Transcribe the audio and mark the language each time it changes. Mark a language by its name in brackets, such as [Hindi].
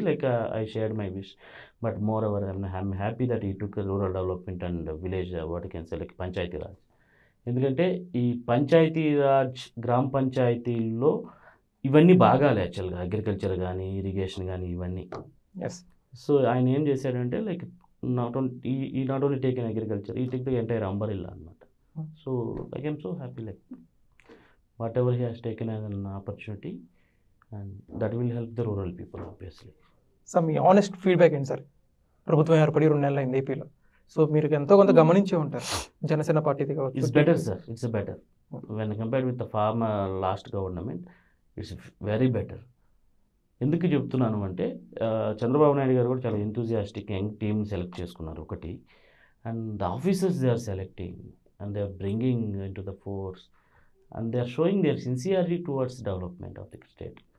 [English] Like I shared my wish. But more ever I'm happy that ఈ టుక్ rural development and village what can say like Panchayati Raj. [Telugu] ఎందుకంటే ఈ పంచాయతీరాజ్ గ్రామ పంచాయతీల్లో ఇవన్నీ భాగాలు యాక్చువల్గా, అగ్రికల్చర్ కానీ ఇరిగేషన్ కానీ ఇవన్నీ. సో ఆయన ఏం చేశాడంటే [English] like not only take in agriculture, he take the entire umbrella [Telugu] అనమాట. [English] So I am so happy, like whatever he has taken as an opportunity, and that will help the rural people obviously. [Telugu] So మీ honest feedback ఏంటి sir? ప్రభుత్వం ఏర్పడి 2 నెలలు అయింది ఏపీలో, so మీరు ఎంతో కొంత గమనించే ఉంటారు, జనసేన పార్టీది కావచ్చు. [English] It's better sir, it's better when compared with the former last government, it's very better. [Telugu] ఎందుకు చెప్తున్నాను అంటే చంద్రబాబు నాయుడు గారు కూడా చాలా [English] enthusiastic young team select [Telugu] చేసుకున్నారు ఒకటి, [English] And the officers they are selecting and they are bringing into the force and they are showing their sincerity towards development of the state.